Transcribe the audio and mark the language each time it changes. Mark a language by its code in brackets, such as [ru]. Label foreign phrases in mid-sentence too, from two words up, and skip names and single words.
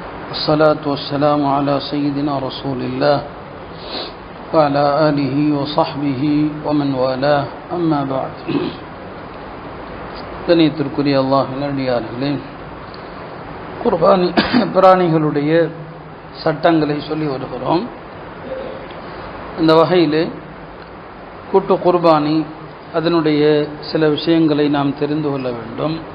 [ar] والصلاة والسلام على سيدنا رسول الله وعلى آله وصحبه ومن والاه أما بعد. [ta] கண்ணியத்திற்குரிய அல்லாஹ்வின் அடியார்களே, குர்பானி பிராணிகளுடைய சட்டங்களை சொல்லி வருகிறோம். இந்த வகையில் கூட்டு குர்பானி அதனுடைய சில விஷயங்களை நாம் தெரிந்து கொள்ள வேண்டும்.